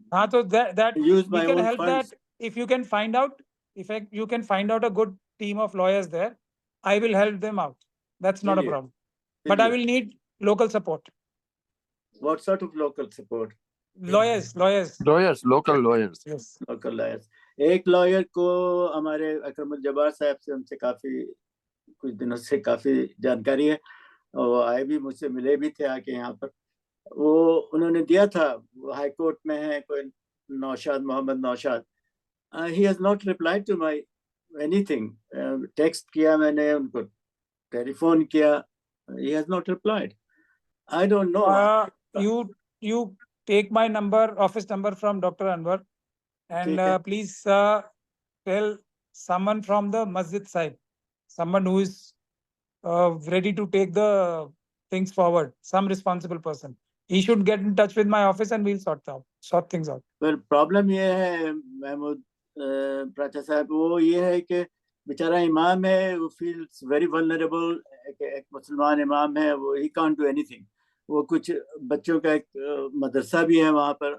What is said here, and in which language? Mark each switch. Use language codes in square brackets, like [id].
[hi] हाँ, तो [en] that use we my can own help funds. that if you can find out, if you can find out a good team of lawyers there, I will help them out. That's not a Really? problem. But I will need local support. What sort of local support? Lawyers. Local lawyers. Yes. Local lawyers. [hi] एक lawyer को हमारे अकरमुल जब्बार साहब से, हमसे काफी कुछ दिनों से काफी जानकारी है, और आए भी, मुझसे मिले भी थे आके यहाँ पर। वो उन्होंने दिया था, हाई कोर्ट में है कोई Naushad, Mohammad Naushad. [en] He has not replied to my anything. [hi] Text किया मैंने उनको, टेलीफोन किया, [en] he has not replied. I don't know. You take my number, office number from Dr. Anwar, and please tell someone from the masjid side, someone who is ready to take the things forward, some responsible person. He should get in touch with my office and we'll sort things out. [hi] Well, problem ये है महमूद प्राचा साहब, वो ये है कि बेचारा इमाम है, वो [en] feels very vulnerable, [hi] एक मुसलमान इमाम है, वो [en] he can't do anything. [hi] वो कुछ बच्चों का एक मदरसा भी है वहाँ पर।